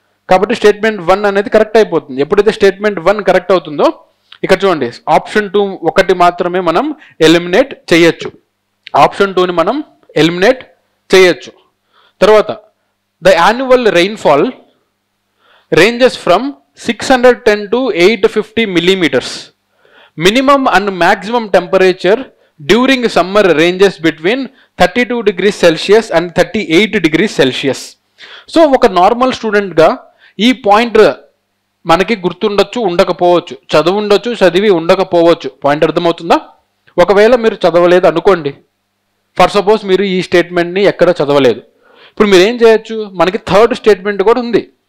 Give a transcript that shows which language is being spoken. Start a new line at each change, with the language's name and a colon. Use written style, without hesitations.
Telugu: కాబట్టి స్టేట్మెంట్ 1 అనేది కరెక్ట్ అయిపోతుంది. ఎప్పుడైతే స్టేట్మెంట్ 1 కరెక్ట్ అవుతుందో ఇక్కడ చూడండి, ఆప్షన్ 2 ఒకటి మాత్రమే మనం ఎలిమినేట్ చేయొచ్చు. ఆప్షన్ 2ని మనం ఎలిమినేట్ చేయొచ్చు. తర్వాత
English: The annual rainfall ranges from 610 to 850 millimeters. Minimum and maximum temperature during summer ranges between 32 degrees Celsius and 38 degrees Celsius.
Telugu: So ఒక నార్మల్ స్టూడెంట్గా ఈ పాయింట్ మనకి గుర్తుండొచ్చు, ఉండకపోవచ్చు, చదివి ఉండకపోవచ్చు. పాయింట్ అర్థమవుతుందా? ఒకవేళ మీరు చదవలేదు అనుకోండి, ఫర్ సపోజ్ మీరు ఈ స్టేట్మెంట్ని ఎక్కడ చదవలేదు, ఇప్పుడు మీరు ఏం చేయొచ్చు, మనకి థర్డ్ స్టేట్మెంట్ కూడా ఉంది.